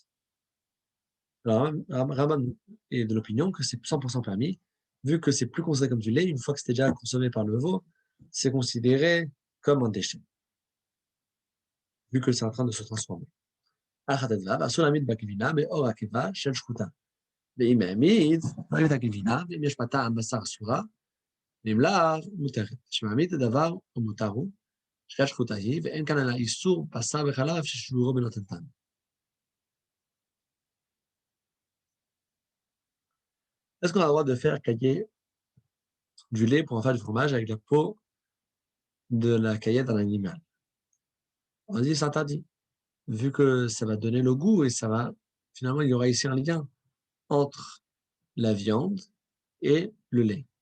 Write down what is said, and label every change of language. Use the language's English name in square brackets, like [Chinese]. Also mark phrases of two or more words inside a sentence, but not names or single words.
[French] Alors, Raman est de l'opinion que c'est 100% permis, vu que c'est plus considéré comme du lait. Une fois que c'était déjà consommé par le veau, c'est considéré comme un déchet, vu que c'est en train de se transformer. Mais or, [Hebrew] של שחוטה. ואם העמיד, לא יביא את הגבינה, ואם יש מטעם בשר אסורה, ואם לאו, מותרת. שמעמיד הדבר ומותר הוא, שחיית שחוטה היא, ואין כאן אלא איסור בשר וחלב ששיעורו בנותנתן. [French] Est-ce qu'on a le droit de faire cailler du lait pour en faire du fromage avec la peau de la caillette d'un animal? On dit c'est interdit, vu que ça va donner le goût et ça va, finalement, il y aura ici un lien entre la viande et le lait.